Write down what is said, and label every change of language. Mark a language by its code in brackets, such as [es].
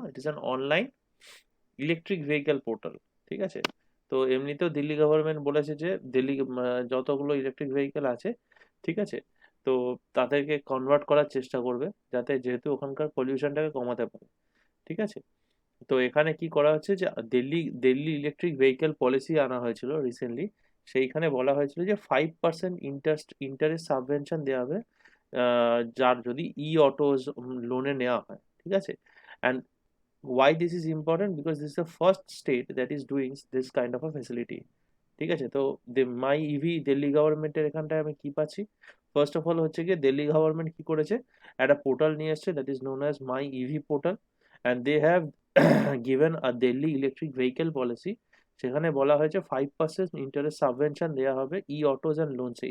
[en] It is an online electric vehicle portal. [bn] ঠিক আছে, তো এমনিতেও দিল্লি গভর্নমেন্ট বলেছে যে দিল্লি যতগুলো ইলেকট্রিক ভেহিকেল আছে, ঠিক আছে, তো তাদেরকে কনভার্ট করার চেষ্টা করবে, যাতে যেহেতু ওখানকার পলিউশনটাকে কমাতে পারে। ঠিক আছে, তো এখানে কি করা হচ্ছে যে Delhi Delhi electric vehicle policy আনা হয়েছিল রিসেন্টলি। সেইখানে বলা হয়েছিল যে 5% ইন্টারেস্ট সাবভেনশন দেওয়া হবে, যার যদি ই অটোজ লোনে নেওয়া হয়। ঠিক আছে, [en] And why this is important, because this is the first state that is doing this kind of a facility. [bn] ঠিক আছে, তো মাই ইভি দিল্লি গভর্নমেন্টের এখানটায় আমি কি পাচ্ছি? ফার্স্ট অফ অল হচ্ছে গিয়ে দিল্লি গভর্নমেন্ট কি করেছে, একটা পোর্টাল নিয়ে এসছে, [en] That is known as my EV portal, and they have given a Delhi electric vehicle policy. [bn] সেখানে বলা হয়েছে 5% ইন্টারেস্ট সাবভেনশন দেওয়া হবে ই অটোজ অ্যান্ড লোনসে।